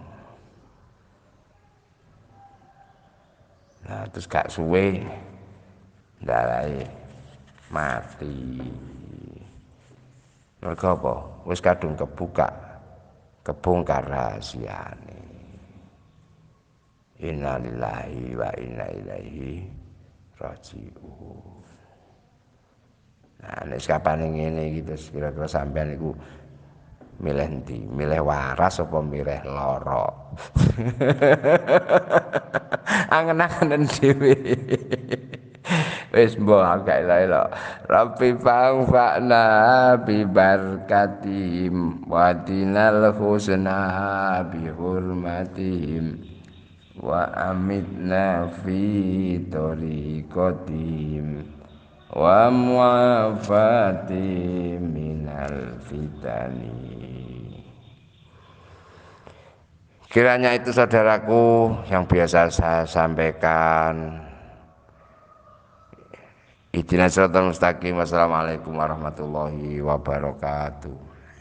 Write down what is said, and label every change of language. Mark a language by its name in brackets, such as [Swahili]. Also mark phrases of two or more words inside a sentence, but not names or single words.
[Javanese] Nah, terus gak suwe ndarahe mati. Mergo apa? Wis kadung kebuka, kebongkar rahasiane. [Arabic] إنا لله وإنا إليه راجعون. [Javanese] Nah, nek sakapane ngene iki terus kira-kira sampean iku milih ndi? Milih waras apa milih lara? Angen-angenen dhewe. Wis mbok gak ila-ila. [Arabic] ربِ فعنا ببركاتهم ودنا الحسنى بحرمتهم وأمتنا في طريقتهم ومعافاة من الفتن. [Indonesian] Kiranya itu saudaraku yang biasa saya sampaikan. [Arabic] اهدنا الصراط المستقيم. والسلام عليكم ورحمة الله وبركاته.